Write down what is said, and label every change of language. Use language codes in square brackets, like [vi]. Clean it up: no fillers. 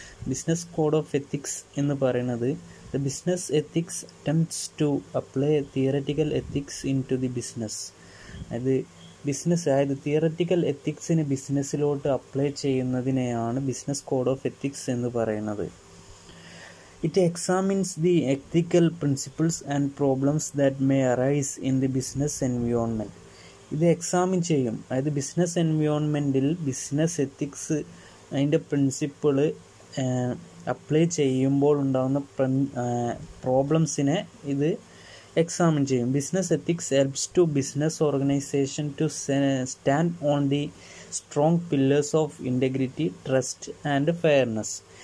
[en] business code of ethics [ml] എന്ന് പറയുന്നത് [en] The business ethics attempts to apply theoretical ethics into the business. [ml] അതായത് theoretical എത്തിക്സിന് ബിസിനസ്സിലോട്ട് apply ചെയ്യുന്നതിനെയാണ് business code of ethics എന്ന് പറയുന്നത്. [en] It examines the ethical principles and problems that may arise in the business environment. [ml] ഇത് examine ചെയ്യും. അതായത് business എൻവയോൺമെൻറ്റിൽ business ethics അതിൻ്റെ principal apply ചെയ്യുമ്പോൾ ഉണ്ടാകുന്ന പ്രോബ്ലംസിനെ ഇത് എക്സാമിൻ ചെയ്യും. [en] Business ethics helps to business organisation to stand on the strong pillars of integrity, trust and fairness.